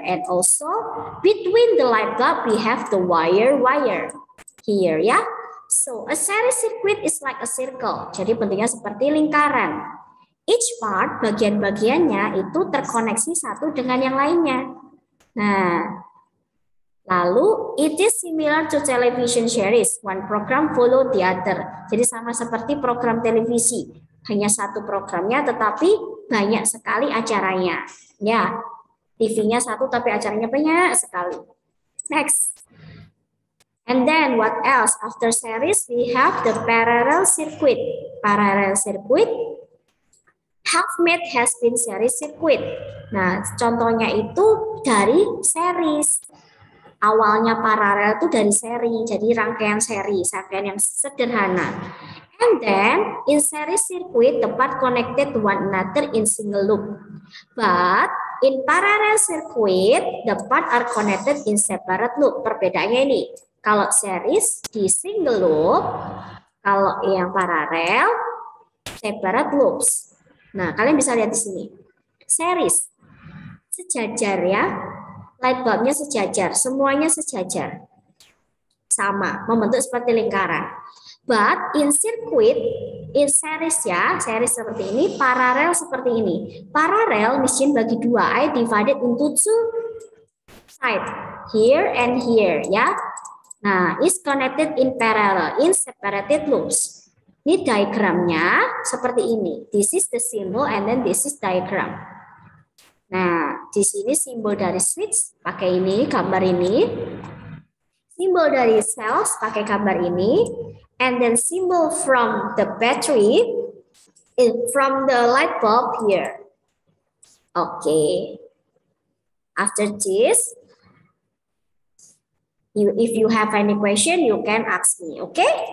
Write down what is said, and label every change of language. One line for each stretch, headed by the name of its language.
English: And also between the light bulb we have the wire here, ya. So a series circuit is like a circle.
Indonesian: Jadi bentuknya seperti lingkaran.
English: Each part,
Indonesian: bagian-bagiannya itu terkoneksi satu dengan yang lainnya. Nah, lalu,
English: it is similar to television series. One program follow the other.
Indonesian: Jadi sama seperti program televisi. Hanya satu programnya tetapi banyak sekali acaranya. Ya, TV-nya satu tapi acaranya banyak sekali.
English: Next. And then what else? After series, we have the parallel circuit. Parallel circuit. Half-made has been series circuit.
Indonesian: Nah, contohnya itu dari series. Awalnya paralel itu dari seri, jadi rangkaian seri yang sederhana.
English: And then in series circuit, the part connected to one another in single loop. But in parallel circuit, the part are connected in separate loop.
Indonesian: Perbedaannya ini, kalau series di
English: single loop,
Indonesian: kalau yang paralel
English: separate loops.
Indonesian: Nah, kalian bisa lihat di sini. Series sejajar ya. Light bulbnya sejajar, semuanya sejajar. Sama, membentuk seperti lingkaran.
English: But in circuit, in series
Indonesian: ya, series seperti ini, paralel seperti ini. Paralel mission bagi dua,
English: I divided into two sides, here and here ya. Nah, is connected in parallel, in separated loops.
Indonesian: Ini diagramnya seperti ini.
English: This is the symbol and then this is diagram.
Indonesian: Nah, di sini simbol dari switch pakai ini, gambar ini. Simbol dari cells pakai gambar ini.
English: And then symbol from the battery, from the light bulb here. Okay. After this, if you have any question, you can ask me, okay?